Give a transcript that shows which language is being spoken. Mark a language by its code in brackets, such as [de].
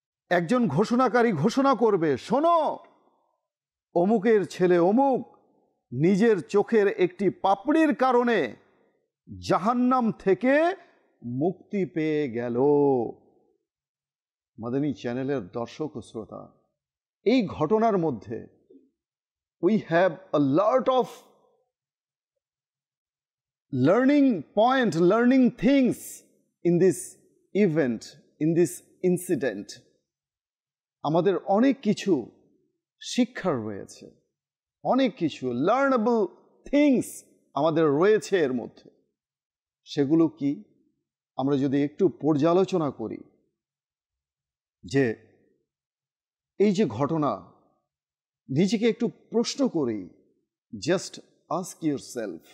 [bn] একজন ঘোষণাকারী ঘোষণা করবে, শোনো, অমুকের ছেলে অমুক নিজের চোখের একটি পাপড়ির কারণে জাহান্নাম থেকে মুক্তি পেয়ে গেল। [en] মাদানী চ্যানেলের দর্শক ও শ্রোতা, এই ঘটনার মধ্যে we have a lot of learning point, learning things in this event, in this incident. [bn] আমাদের অনেক কিছু শিক্ষার রয়েছে, অনেক কিছু লার্নেবল থিংস আমাদের রয়েছে এর মধ্যে। সেগুলো কি আমরা যদি একটু পর্যালোচনা করি, যে এই যে ঘটনা, নিজেকে একটু প্রশ্ন করি, জাস্ট আস্ক ইউরসেলফ।